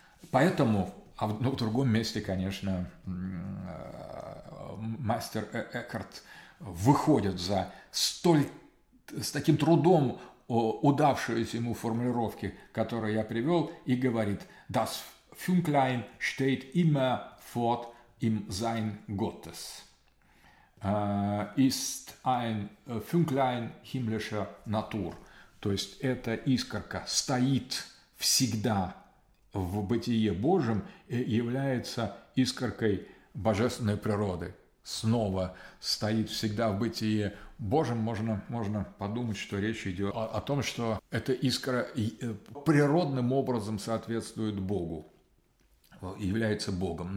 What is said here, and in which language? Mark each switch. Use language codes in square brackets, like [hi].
[ru] Поэтому, в другом месте, конечно, мастер Экхарт выходит за столь, с таким трудом удавшиеся ему формулировки, которые я привел, и говорит: [de] «Das Fünklein steht immer fort im Sein Gottes. Ist ein Fünklein himmlischer Natur». [ru] То есть эта искорка стоит всегда в бытие Божьем и является искоркой божественной природы. Снова стоит всегда в бытие Божьем. Можно подумать, что речь идет о том, что эта искра природным образом соответствует Богу, является Богом.